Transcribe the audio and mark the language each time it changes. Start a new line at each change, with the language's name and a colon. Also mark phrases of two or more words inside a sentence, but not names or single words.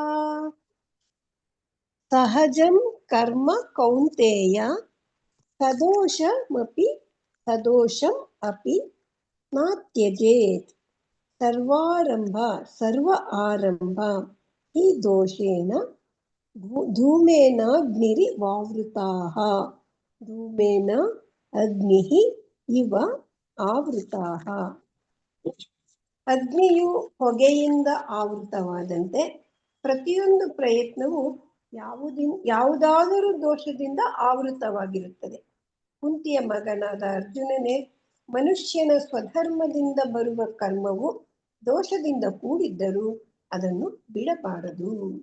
Sanskrit: सहजं कर्म कौन्तेय सदोषम् अपि न त्यजेत् सर्व आरंभ हि दोषेण धूमेनाग्निरिवावृताः धूमेन अग्निः इव ಆವೃತಾಃ
Kannada: ಅಗ್ನಿಯು ಹೊಗೆಯಿಂದ ಆವೃತವಾದಂತೆ ಪ್ರತಿಯೊಂದು ಪ್ರಯತ್ನವು ಯಾವುದಾದರೂ ದೋಷದಿಂದ ಆವೃತವಾಗಿರುತ್ತದೆ. ಕುಂತಿಯ ಮಗನಾದ ಅರ್ಜುನನೇ, ಮನುಷ್ಯನ ಸ್ವಧರ್ಮದಿಂದ ಬರುವ ಕರ್ಮವು ದೋಷದಿಂದ ಕೂಡಿದ್ದರೂ ಅದನ್ನು ಬಿಡಬಾರದು.